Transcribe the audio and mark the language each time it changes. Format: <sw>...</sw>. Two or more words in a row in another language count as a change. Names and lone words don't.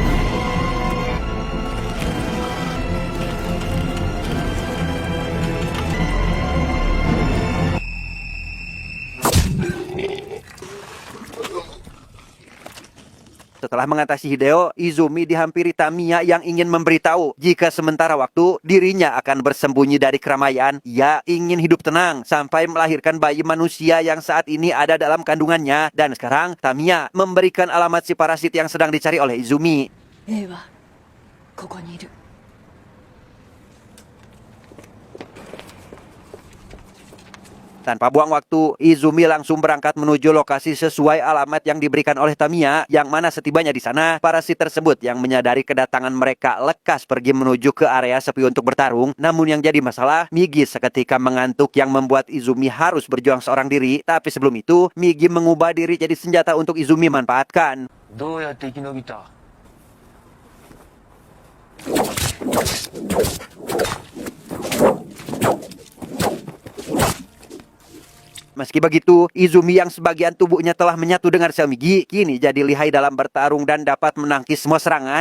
<id>Setelah mengatasi Hideo, Izumi dihampiri Tamiya yang ingin memberitahu jika sementara waktu dirinya akan bersembunyi dari keramaian. Ia ingin hidup tenang sampai melahirkan bayi manusia yang saat ini ada dalam kandungannya. Dan sekarang Tamiya memberikan alamat si parasit yang sedang dicari oleh Izumi.</id> <ja>A はここにいる。</ja> <id>Tanpa buang waktu, Izumi langsung berangkat menuju lokasi sesuai alamat yang diberikan oleh Tamiya, yang mana setibanya di sana, parasit tersebut yang menyadari kedatangan mereka lekas pergi menuju ke area sepi untuk bertarung. Namun yang jadi masalah, Migi seketika mengantuk yang membuat Izumi harus berjuang seorang diri. Tapi sebelum itu, Migi mengubah diri jadi senjata untuk Izumi manfaatkan.</id> <ja>どうやって生き延びた？</ja> <id>Meski begitu, Izumi yang sebagian tubuhnya telah menyatu dengan sel Migi, kini jadi lihai dalam bertarung dan dapat menangkis semua serangan.</id>